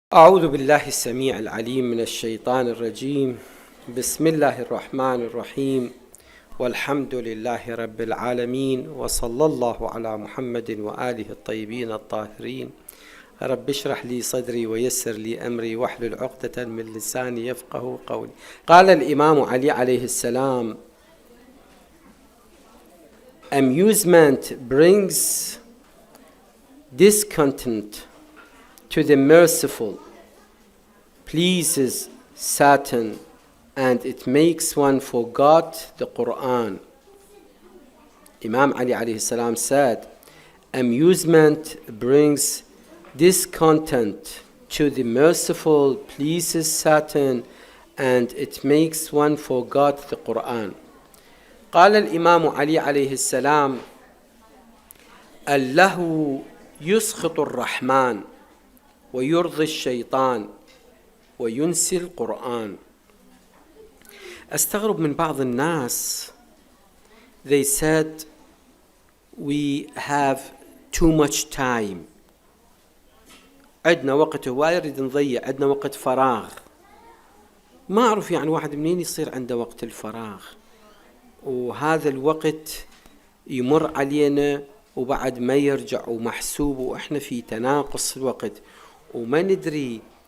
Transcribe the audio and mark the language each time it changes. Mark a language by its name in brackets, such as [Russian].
[Arabic] أعوذ بالله السميع العليم من الشيطان الرجيم. بسم الله الرحمن الرحيم، والحمد لله رب العالمين، وصلى الله على محمد وآله الطيبين الطاهرين. رب اشرح لي صدري ويسر لي أمري واحلل عقدة من لساني يفقه قولي. قال الإمام علي عليه السلام: [English] Amusement brings discontent to the merciful, pleases Satan, and it makes one forget the Quran. Imam Ali alayhi salam said, amusement brings discontent to the merciful, pleases Satan, and it makes one forget the Quran. [Arabic] قال الإمام علي عليه السلام: اللهو يسخط الرحمن ويرضي الشيطان وينسي القرآن. أستغرب من بعض الناس. [English] They said we have too much time. [Arabic] عندنا وقت هواي نريد نضيع، عندنا وقت فراغ. ما أعرف يعني واحد منين يصير عنده وقت الفراغ، وهذا الوقت يمر علينا وبعد ما يرجع ومحسوب، وإحنا في تناقص الوقت وما ندري.